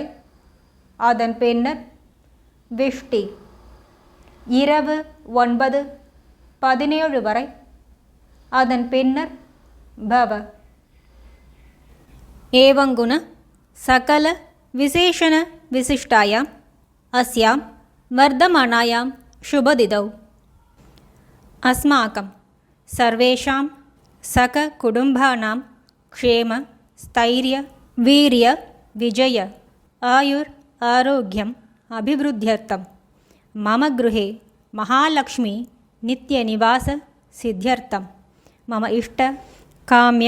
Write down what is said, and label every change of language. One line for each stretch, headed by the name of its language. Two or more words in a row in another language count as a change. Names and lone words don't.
Tamil: அதன் பின்னர் விஷ்டி இரவு 9:17 வரை. அதன் பின்னர் பவ.
Sanskrit: एवङ्गुण सकल विशेषण विशिष्टायाम् अस्यां वर्धमानायां शुभतिथौ अस्माकं सर्वेषां सककुटुम्बानां क्षेम स्थैर्य वीर्य विजय आयुर् आरोग्यम् अभिवृद्ध्यर्थं मम गृहे महालक्ष्मी नित्यनिवास सिद्ध्यर्थं मम इष्ट काम्य